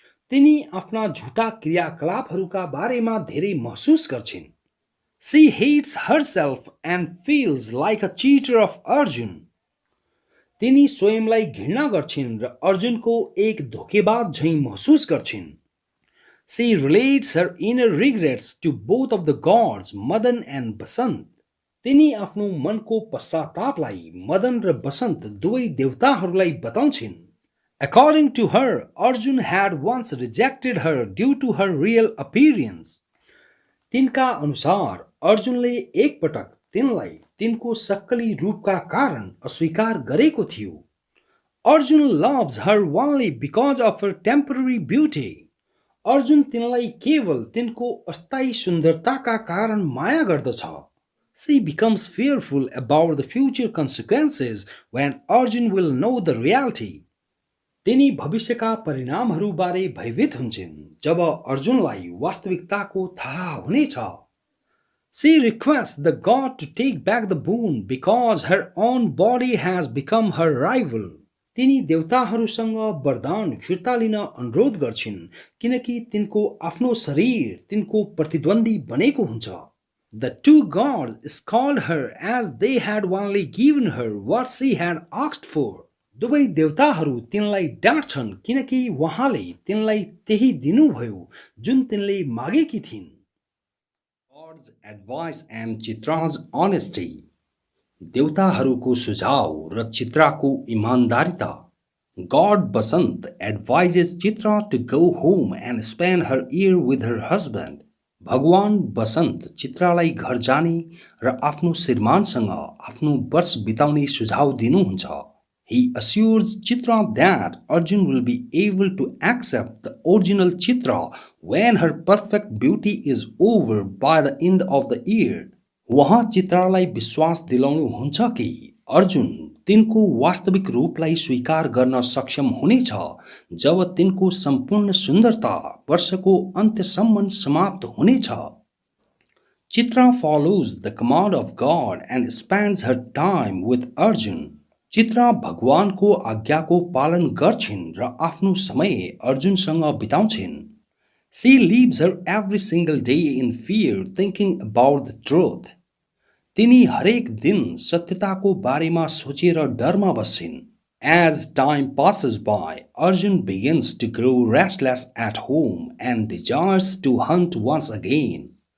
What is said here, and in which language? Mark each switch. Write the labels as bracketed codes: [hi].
[ne] तिनी आफ्ना झुटा क्रियाकलापहरूका बारेमा धेरै महसुस गर्छिन्। [en] She hates herself and feels like a cheater of Arjun. [ne] तिनी स्वयंलाई घृणा गर्छिन् र अर्जुनको एक धोकेबाज झैं महसुस गर्छिन्। [en] She relates her inner regrets to both of the gods, Madan and Basant. [ne] तिनी आफ्नो मनको पश्चातापलाई मदन र बसन्त दुवै देवताहरूलाई बताउँछिन्। [en] According to her, Arjun had once rejected her due to her real appearance. [ne] तिनका अनुसार अर्जुनले एकपटक तिनलाई तिनको सक्कली रूपका कारण अस्वीकार गरेको थियो। [en] Arjun loves her only because of her temporary beauty. [ne] Arjun तिनलाई केवल तिनको अस्थायी सुन्दरताका कारण माया गर्दछ। [en] She becomes fearful about the future consequences when Arjun will know the reality. [ne] तिनी भविष्यका परिणामहरूबारे भयभीत हुन्छन् जब अर्जुनलाई वास्तविकताको थाहा हुनेछ। [en] She requests the god to take back the boon because her own body has become her rival. [ne] तिनी देवताहरूसँग वरदान फिर्ता लिन अनुरोध गर्छिन् किनकि तिनको आफ्नो शरीर तिनको प्रतिद्वन्दी बनेको हुन्छ। [en] The two gods scold her as they had only given her what she had asked for. [ne] दुवै देवताहरू तिनलाई डाँट्छन् किनकि उहाँले तिनलाई त्यही दिनुभयो जुन तिनले मागेकी थिइन्। [en] God's advice and Chitra's honesty. [ne] देवताहरूको सुझाव र चित्राको इमानदारिता। [en] God Basant advises Chitra to go home and spend her year with her husband. [ne] भगवान बसन्त चित्रालाई घर जाने र आफ्नो श्रीमानसँग आफ्नो वर्ष बिताउने सुझाव दिनुहुन्छ। [en] He assures Chitra that Arjun will be able to accept the original Chitra when her perfect beauty is over by the end of the year. [ne] वहाँ चित्रालाई विश्वास दिलाउनुहुन्छ कि अर्जुन तिनको वास्तविक रूपलाई स्वीकार गर्न सक्षम हुनेछ जब तिनको सम्पूर्ण सुन्दरता वर्षको अन्त्यसम्म समाप्त हुनेछ। [en] Chitra follows the command of God and spends her time with Arjun. [ne] Chitra भगवानको आज्ञाको पालन गर्छिन् र आफ्नो समय अर्जुनसँग बिताउँछिन्। [en] She lives her every single day in fear thinking about the truth. [ne] तिनी हरेक दिन सत्यताको बारेमा सोचेर डरमा बस्छिन्। [en] As time passes by, Arjun begins to grow restless at home and desires to hunt once again.